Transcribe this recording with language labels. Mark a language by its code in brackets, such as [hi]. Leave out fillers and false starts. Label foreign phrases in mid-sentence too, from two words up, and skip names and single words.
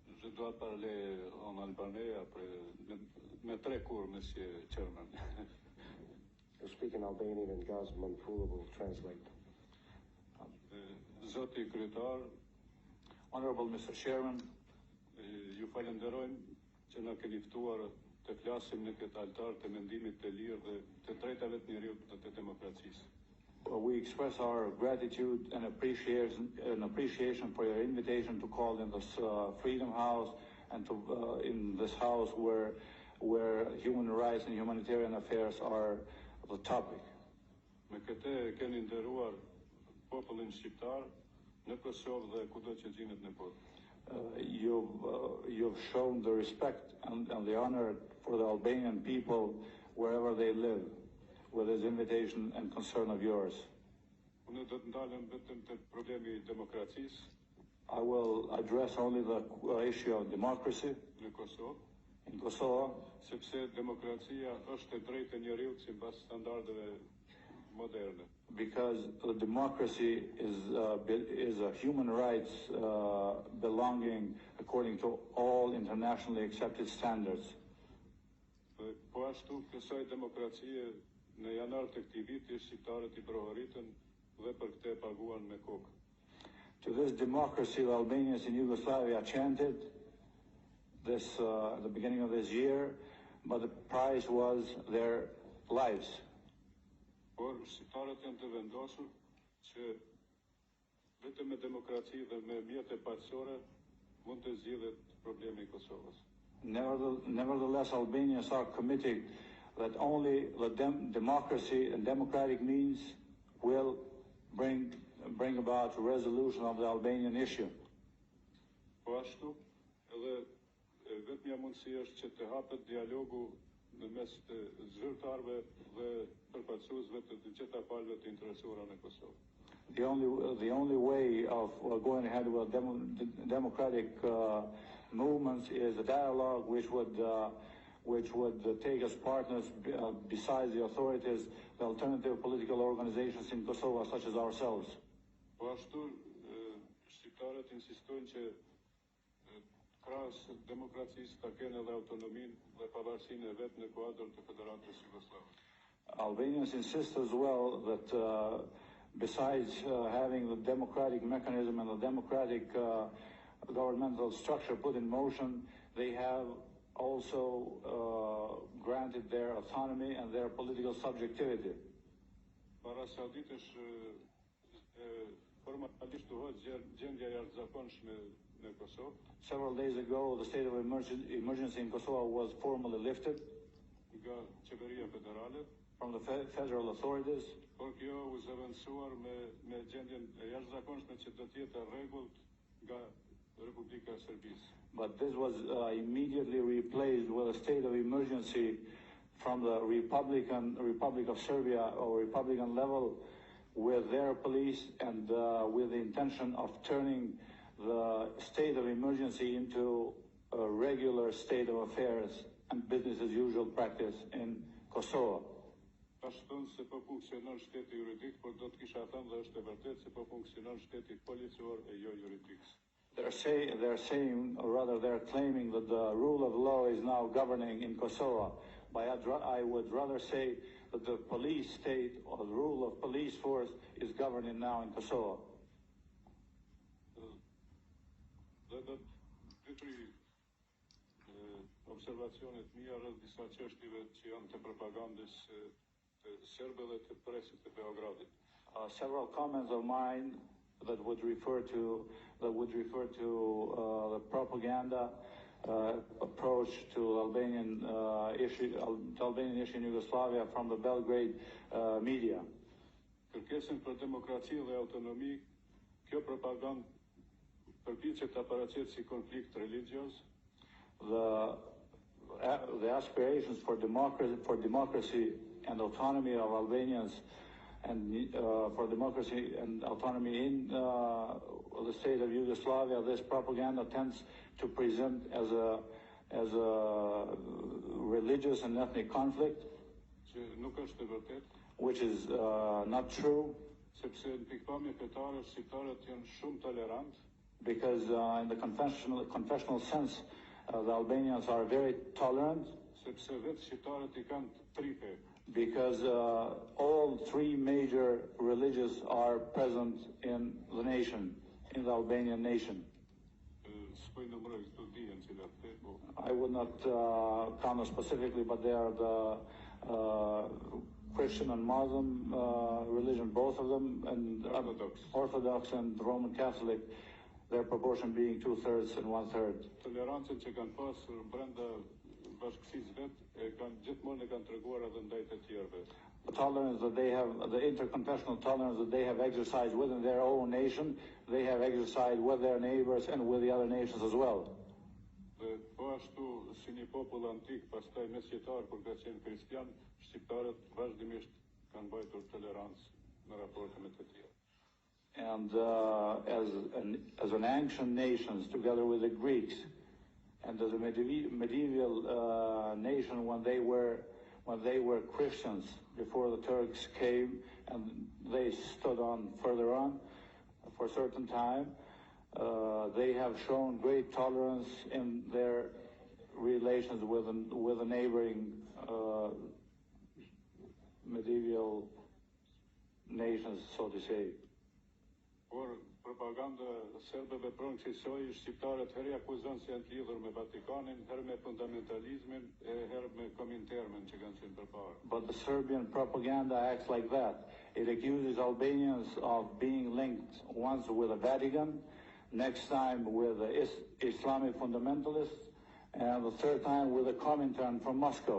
[fr] Je dois parler en albanais après mais très court, Monsieur Chairman. [en] You speak in Albanian and Gazman Fula will translate. [sq] Zoti Kryetar, [en] Honorable Mr. Chairman, [sq] ju falenderojmë që na keni ftuar të flasim në këtë altar të mendimit të lirë dhe të drejtave të njerëzit dhe të demokracisë. [en] we express our gratitude and appreciation for your invitation to call in this Freedom House and to in this house where human rights and humanitarian affairs are the topic. [sq] Me këtë keni nderuar popullin shqiptar në Kosovë dhe kudo që gjinet në botë. [en] You've shown the respect and the honor for the Albanian people wherever they live, with this invitation and concern of yours. [sq] Unë do të ndalem vetëm te problemi I demokracisë [en] I will address only the issue of democracy [sq] në Kosovë, [en] in Kosovo, [sq] sepse demokracia është e drejtë e njeriut sipas standardeve moderne. [en] because democracy is a human rights belonging according to all internationally accepted standards. [sq] Po ashtu kësaj demokracie në janar të këtij viti shqiptarët I provoritën dhe për këtë paguan me kokë. [en] To this democracy, the Albanians in Yugoslavia chanted this at the beginning of this year, but the price was their lives. [sq] Por shqiptarët janë të vendosur që vetëm me demokraci dhe me mjete paqësore mund të zgjidhet problemi I Kosovës. [en] Nevertheless, Albanians are committed that only the democracy and democratic means will bring about a resolution of the Albanian issue. [sq] Po ashtu, edhe vetmja mundësi është që të hapet dialogu në mes të zyrtarëve dhe përfaqësuesve të gjitha palëve të interesuara në Kosovë. [en] The only way of going ahead with democratic movements is a dialogue which would take as partners, besides the authorities, the alternative political organizations in Kosovo, such as ourselves. [sq] Po ashtu, shqiptarët insistojnë që krahas demokracisë ta kenë edhe autonominë dhe pavarësinë e vet në kuadër të Federatës Jugoslave. [en] Albanians insist as well that besides having the democratic mechanism and the democratic governmental structure put in motion, they have also granted their autonomy and their political subjectivity. [sq] Para sa ditësh formalisht u hoq gjendja e jashtëzakonshme në Kosovë. [en] Several days ago, the state of emergency in Kosovo was formally lifted [sq] Nga qeveria federale. [en] from the federal authorities. [sq] Por kjo u zëvendësuar me gjendjen e jashtëzakonshme që do të jetë rregullt nga Republika e Serbisë. [en] But this was immediately replaced with a state of emergency from the Republic of Serbia or Republican level with their police and with the intention of turning the state of emergency into a regular state of affairs and business as usual practice in Kosovo. [sq] Tash thonë se po funksionon shteti juridik, por do të kisha thënë dhe është e vërtetë se po funksionon shteti policor e jo juridik. [en] They're saying, or rather they're claiming that the rule of law is now governing in Kosovo. But I would rather say that the police state or the rule of police force is governing now in Kosovo. [sq] Dhe do të observacionet mia rreth disa çështjeve që janë të propagandës të serbe dhe të presit të Beogradit. [en] Several comments of mine that would refer to the propaganda approach to Albanian issue in Yugoslavia from the Belgrade media. [sq] Kërkesën për demokraci dhe autonomi, kjo propagandë përpiqet ta paraqet si konflikt religjios. [en] The aspirations for democracy and autonomy of Albanians and for democracy and autonomy in the state of Yugoslavia, this propaganda tends to present as a religious and ethnic conflict, which is not true. [sq] Sepse në pikpamje fetare shqiptarët janë shumë tolerant. [en] because in the confessional sense, the Albanians are very tolerant. [sq] Sepse vetë shqiptarët I kanë tripe. [en] Because all three major religions are present in the nation, in the Albanian nation. I would not comment specifically, but they are the Christian and Muslim religion, both of them, and Orthodox and Roman Catholic, their proportion being 2/3 and 1/3. [sq] Tolerancën që kanë pasur brenda bashkësisë vet, kanë gjithmonë kanë treguar edhe ndaj të tjerëve. [en] The tolerance that they have, the interconfessional tolerance that they have exercised within their own nation, they have exercised with their neighbors and with the other nations as well. [sq] Dhe po ashtu si një popull antik, pastaj mesjetar kur ka qenë kristian, shqiptarët vazhdimisht kanë mbajtur tolerancë në raporte me të tjerë. [en] And as an ancient nations, together with the Greeks, and as a medieval nation when they were Christians before the Turks came and they stood on further on for a certain time, they have shown great tolerance in their relations with the neighboring medieval nations, so to say. [sq] Por propaganda serbe vepron kësaj shqiptarët herë akuzon se janë të lidhur me Vatikanin, herë me fundamentalizmin, herë me Kominternën që kanë qenë përpara. [en] But the Serbian propaganda acts like that. It accuses Albanians of being linked once with the Vatican, next time with the Islamic fundamentalists, and the third time with the Comintern from Moscow.